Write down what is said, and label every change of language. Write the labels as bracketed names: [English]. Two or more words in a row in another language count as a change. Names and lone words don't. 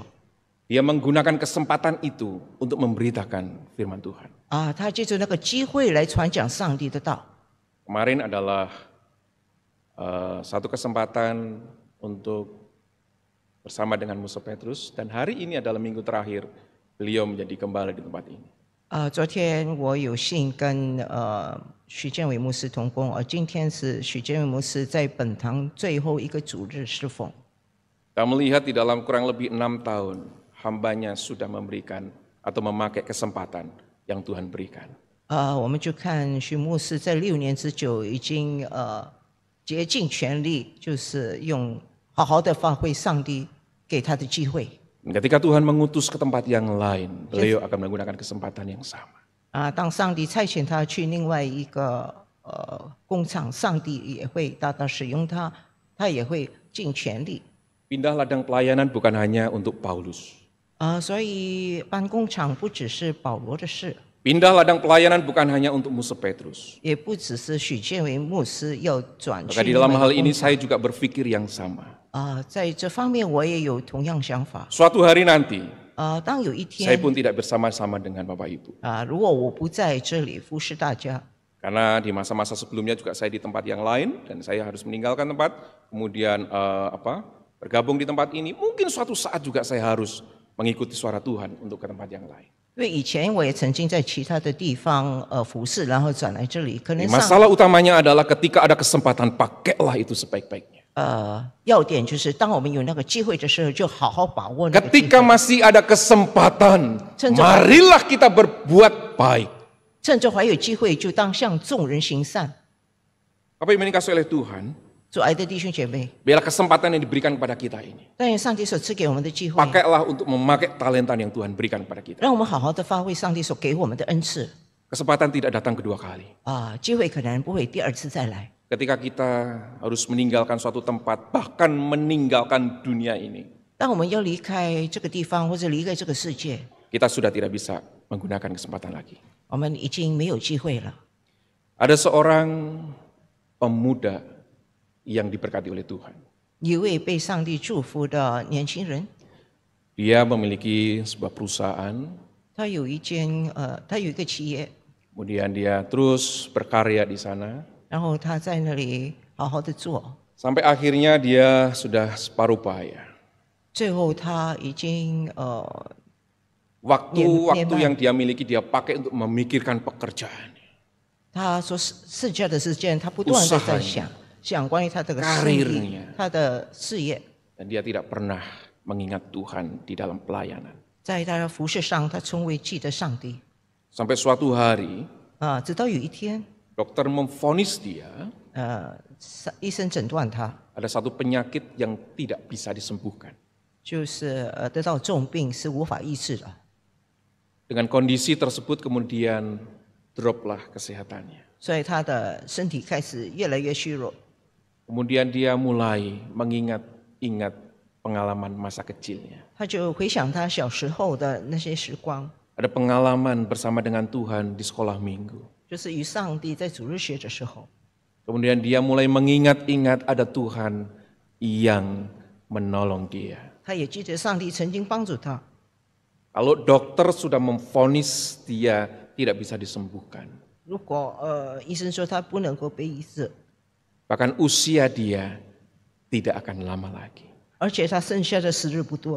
[Indonesian] dia menggunakan kesempatan itu untuk memberitakan firman Tuhan. [Chinese] 他借着那个机会来传讲上帝的道。 [Indonesian] Kemarin adalah satu kesempatan untuk bersama dengan Musa Petrus, dan hari ini adalah minggu terakhir beliau menjadi gembala di tempat ini. [Chinese] 昨天我有幸跟许建伟牧师同工，今天是许建伟牧师在本堂最后一个主日侍奉。 [Indonesian] Kita melihat di dalam kurang lebih 6 tahun, hambanya sudah memberikan atau memakai kesempatan yang Tuhan berikan. [Chinese] 我们就看许牧师在6年之久已经竭尽全力，就是用好好的发挥上帝给他的机会。 [Indonesian] Ketika Tuhan mengutus ke tempat yang lain, beliau akan menggunakan kesempatan yang sama. [Chinese] 当上帝差遣他去另外一个工厂，上帝也会大大使用他，他也会尽全力。 [Indonesian] Pindah ladang pelayanan bukan hanya untuk Paulus. [Chinese] 所以搬工厂不只是保罗的事， [Indonesian] Pindah ladang pelayanan bukan hanya untuk Musa Petrus. [Chinese] 也不只是许建伟牧师要转去 [Indonesian] Maka di [Chinese] 另 [Indonesian] dalam [Chinese] 外 [Indonesian] hal [Chinese] 一个 [Indonesian] ini [Chinese] 工厂。 [Indonesian] saya juga berpikir yang sama. [Chinese] 在这方面我也有同样想法。 [Indonesian] Suatu hari nanti, [Chinese] 当有一 [Indonesian] saya [Chinese] 天 [Indonesian] pun tidak bersama-sama dengan Bapak Ibu. [Chinese] 如果我不在这里服侍大家， [Indonesian] Karena di masa-masa sebelumnya juga saya di tempat yang lain dan saya harus meninggalkan tempat, kemudian bergabung di tempat ini. Mungkin suatu saat juga saya harus mengikuti suara Tuhan untuk ke tempat yang lain. [Chinese] 因为以前我也曾经在其他的地方服侍，然后转来这里，可能 [Indonesian] Masalah utamanya adalah ketika ada kesempatan, pakailah itu sebaik-baiknya. [Chinese] 要点就是当我们有那个机会的时候，就好好把握那个机 [Indonesian] Ketika [Chinese] 会。 [Indonesian] masih ada kesempatan, Cenderung- marilah kita berbuat baik. [Chinese] 趁着还有机会，就当向众人行善。 [Indonesian] Apa yang dikasih oleh Tuhan, [Chinese] 主爱的弟兄姐妹， [Indonesian] biarlah kesempatan yang diberikan kepada kita ini. [Chinese] 但愿上帝所赐给我们的机会， [Indonesian] Pakailah untuk memakai talenta yang Tuhan berikan kepada kita. [Chinese] 让我们好好的发挥上帝所给我们的恩赐。 [Indonesian] Kesempatan tidak datang kedua kali. [Chinese] 机会可能不会第二次再来。 [Indonesian] Ketika kita harus meninggalkan suatu tempat, bahkan meninggalkan dunia ini, [Chinese] 当我们要离开这个地方或者离开这个世界， [Indonesian] kita sudah tidak bisa menggunakan kesempatan lagi. [Chinese] 我们已经没有机会了。 [Indonesian] Ada seorang pemuda yang diberkati oleh Tuhan. [Chinese] 一位被上帝祝福的年轻人， [Indonesian] Dia memiliki sebuah perusahaan, [Chinese] 他有一个企业， [Indonesian] kemudian dia terus berkarya di sana, [Chinese] 然后他在那里好好的做， [Indonesian] sampai akhirnya dia sudah separuh baya. [Chinese] 最后他已经 [Indonesian] Waktu [Chinese] 年迈。 [Indonesian] yang dia miliki dia pakai untuk memikirkan pekerjaan, [Chinese] 他说剩下的时间，他不断的在想关于他这个生意 [Indonesian] karirnya [Chinese] 他的事业， [Indonesian] dan dia tidak pernah mengingat Tuhan di dalam pelayanan. [Chinese] 在他的服事上，他从未记得上帝 [Indonesian] Sampai suatu hari [Chinese] 直到有一天， [Indonesian] dokter memvonis dia [Chinese] 医生诊断他 [Indonesian] ada satu penyakit yang tidak bisa disembuhkan. [Chinese] 就是得到重病是无法医治的， [Indonesian] Dengan kondisi tersebut kemudian droplah kesehatannya. [Chinese] 所以他的身体开始越来越虚弱。 [Indonesian] Kemudian dia mulai mengingat-ingat pengalaman masa kecilnya. [Chinese] 他就回想他小时候的那些时光， [Indonesian] Ada pengalaman bersama dengan Tuhan di sekolah minggu. [Chinese] 就是与上帝在主日学的时候， [Indonesian] Kemudian dia mulai mengingat-ingat ada Tuhan yang menolong dia. [Chinese] 他也记得上帝曾经帮助他。 [Indonesian] Kalau dokter sudah memvonis dia tidak bisa disembuhkan. [Chinese] 如果医生说他不能够被医治， [Indonesian] Bahkan usia dia tidak akan lama lagi. [Chinese] 而且他剩下的时日不多，